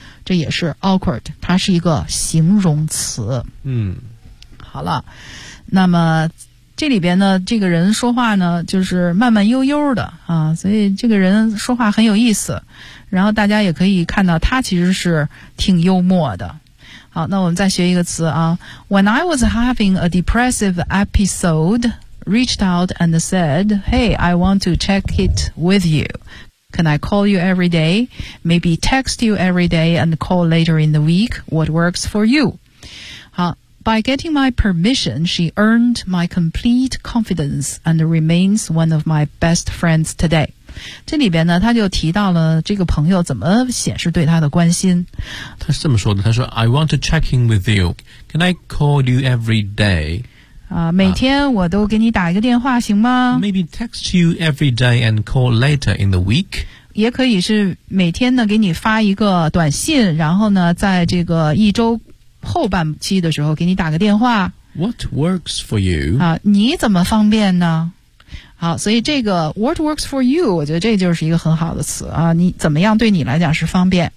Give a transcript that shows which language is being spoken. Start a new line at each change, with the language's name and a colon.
Chinese: 这也是 awkward， 它是一个形容词。嗯，好了，那么这里边呢，这个人说话呢就是慢慢悠悠的啊，所以这个人说话很有意思，然后大家也可以看到他其实是挺幽默的。好，那我们再学一个词啊，
English: When I was having a depressive episode, reached out and said, Hey, I want to check it with you. Can I call you every day? Maybe text you every day and call later in the week. What works for you? 好 ,by getting my permission, she earned my complete confidence and remains one of my best friends today.
Chinese: 这里边呢他就提到了这个朋友怎么显示对他的关心。他是这么说的，他说
English: I want to check in with you. Can I call you every day?
Chinese: 每天我都给你打一个电话行吗
English: ?Maybe text you every day and call later in the week.
Chinese: 也可以是每天呢给你发一个短信，然后呢在这个一周后半期的时候给你打个电话。
English: What works for you?
Chinese: 啊，你怎么方便呢？好，所以这个
English: what works for you,
Chinese: 我觉得这就是一个很好的词啊，你怎么样对你来讲是方便。